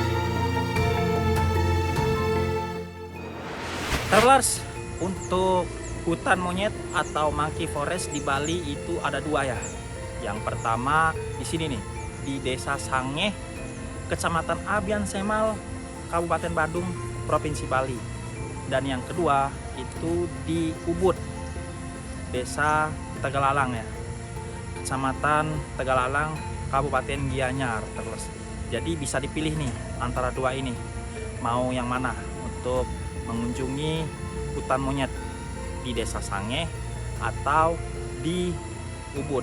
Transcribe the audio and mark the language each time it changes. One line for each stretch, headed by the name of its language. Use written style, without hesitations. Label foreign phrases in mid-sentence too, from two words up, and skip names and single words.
Indonesian: Travelers, untuk Hutan monyet atau
English: monkey forest
Indonesian: di Bali itu ada dua ya. Yang pertama di sini nih, di Desa Sange, Kecamatan Abian Semal, Kabupaten Badung, Provinsi Bali. Dan yang kedua itu di Ubud, Desa Tegalalang ya, Kecamatan Tegalalang, Kabupaten Gianyar terus. Jadi bisa dipilih nih antara dua ini, mau yang mana untuk mengunjungi hutan monyet di Desa Sange atau di Ubud.